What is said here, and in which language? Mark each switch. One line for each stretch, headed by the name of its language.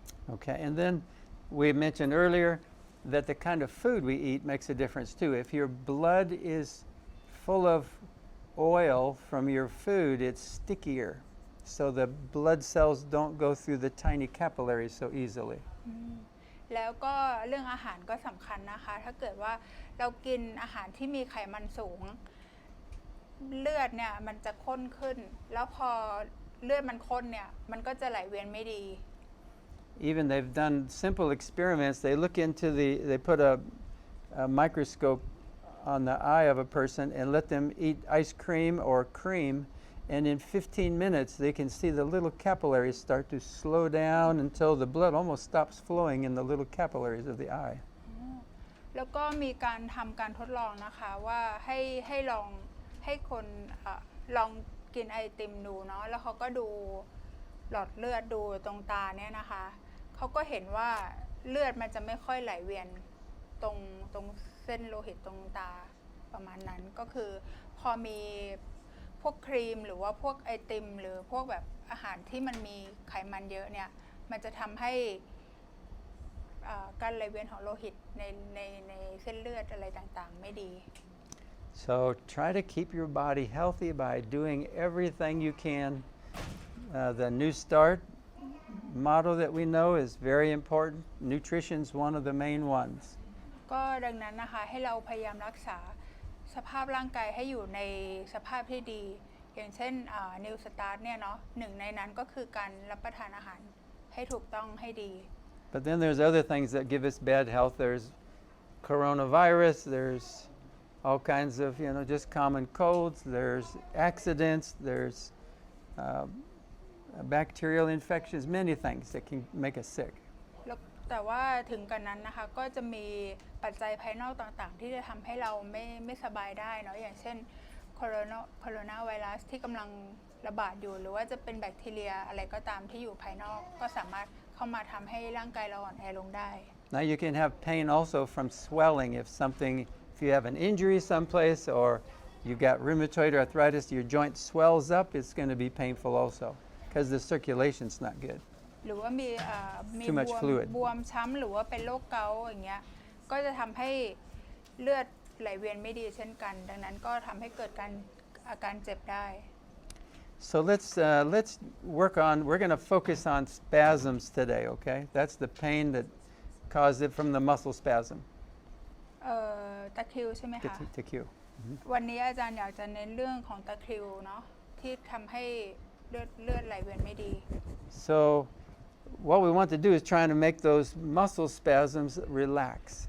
English: Okay, and then we mentioned earlier that the kind of food we eat makes a difference too. If your blood is full of oil from your food, it's stickier. So the blood cells don't go through the tiny capillaries so easily.
Thai: แล้วก็เรื่องอาหารก็สำคัญนะคะถ้าเกิดว่าเรากินอาหารที่มีไขมันสูงเลือดเนี่ยมันจะข้นขึ้นแล้วพอเลือดมันข้นเนี่ยมันก็จะไหลเวียนไม่ดี
English: Even they've done simple experiments. They look into they put a microscope on the eye of a person and let them eat ice cream or cream, and in 15 minutes they can see the little capillaries start to slow down until the blood almost stops flowing in the little capillaries of the eye.
Thai: แล้วก็มีการทำการทดลองนะคะว่าให้ลองให้คนลองกินไอติมดูเนาะแล้วเขาก็ดูหลอดเลือดดูตรงตาเนี่ยนะคะเขาก็เห็นว่าเลือดมันจะไม่ค่อยไหลเวียนตรงเส้นโลหิตตรงตาประมาณนั้นก็คือพอมี พวกครีมหรือว่าพวกไอติมหรือพวกแบบอาหารที่มันมีไขมันเยอะเนี่ยมันจะทำให้การไหลเวียนของโลหิตในเส้นเลือดอะไรต่างๆไม่ดี
English: So try to keep your body healthy by doing everything you can. The New Start motto that we know is very important. Nutrition is one of the main ones.
Thai: ก็ดังนั้นนะคะให้เราพยายามรักษาสภาพร่างกายให้อยู่ในสภาพที่ดีอย่างเช่นNew Start เนี่ยเนาะหนึ่งในนั้นก็คือการรับประทานอาหารให้ถูกต้องให้ดี
English: But then there's other things that give us bad health. There's coronavirus, there's all kinds of, just common colds, there's accidents, there's bacterial infections, many things that can make us sick.
Thai: แต่ว่าถึงกันนั้นนะคะก็จะมีปัจจัยภายนอกต่างๆที่จะทำให้เราไม่สบายได้เนาะอย่างเช่นโคโรนาไวรัสที่กำลังระบาดอยู่หรือว่าจะเป็นแบคทีเรียอะไรก็ตามที่อยู่ภายนอกก็สามารถเข้ามาทำให้ร่างกายเราอ่อนแอลงได้
English: Now you can have pain also from swelling if you have an injury someplace or you've got rheumatoid arthritis, your joint swells up, it's going to be painful also because the circulation's not good.
Thai: หรือว่ามี
English: Too much fluid.
Thai: บวมช้ำหรือว่าเป็นโรคเกาต์อย่างเงี้ยก็จะทำให้เลือดไหลเวียนไม่ดีเช่นกันดังนั้นก็ทำให้เกิดอาการเจ็บได้
English: So let's work on. We're going to focus on spasms today. Okay, that's the pain that caused it from the muscle spasm.
Thai: ตะคริวใช่ไหมคะ ตะคริว วันนี้อาจารย์อยากจะเน้นเรื่องของตะคริวเนาะที่ทำให้เลือดไหลเวียนไม่ดี
English: So what we want to do is trying to make those muscle spasms relax.